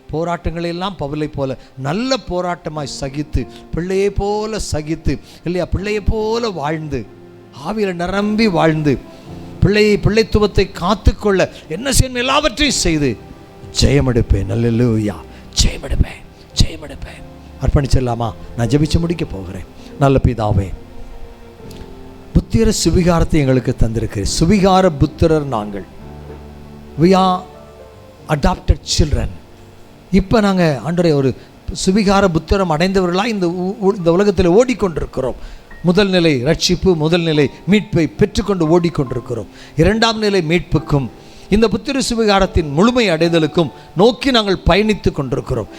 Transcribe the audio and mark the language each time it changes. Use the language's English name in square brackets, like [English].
[Tamil] போராட்டங்களெல்லாம் பவுலை போல நல்ல போராட்டமாய் சகித்து, பிள்ளையை போல சகித்து இல்லையா, பிள்ளையை போல வாழ்ந்து, ஆவியில் நிரம்பி வாழ்ந்து, பிள்ளைத்துவத்தை காத்துக்கொள்ள என்ன செய்யணும் எல்லாவற்றையும் செய்து ஜெயமெடுப்பேன். அல்லேலூயா, ஜெயமெடுப்பேன், ஜெயமெடுப்பேன். அர்ப்பணிச்சிடலாமா? நான் ஜெபிச்சு முடிக்க போகிறேன். நல்ல பிதாவே, புத்திர சுவிகாரத்தை எங்களுக்கு தந்திருக்கிறேன். சுவிகார புத்திரர் நாங்கள். [English] we are adopted children. [Tamil] இப்போ நாங்கள் ஆண்டவரே ஒரு சுவிகார புத்திரம் அடைந்தவர்களாக இந்த உலகத்தில் ஓடிக்கொண்டிருக்கிறோம். முதல் நிலை ரட்சிப்பு, முதல் நிலை மீட்பை பெற்றுக்கொண்டு ஓடிக்கொண்டிருக்கிறோம். இரண்டாம் நிலை மீட்புக்கும் இந்த புத்திர சுவிகாரத்தின் முழுமை அடைதலுக்கும் நோக்கி நாங்கள் பயணித்து கொண்டிருக்கிறோம்.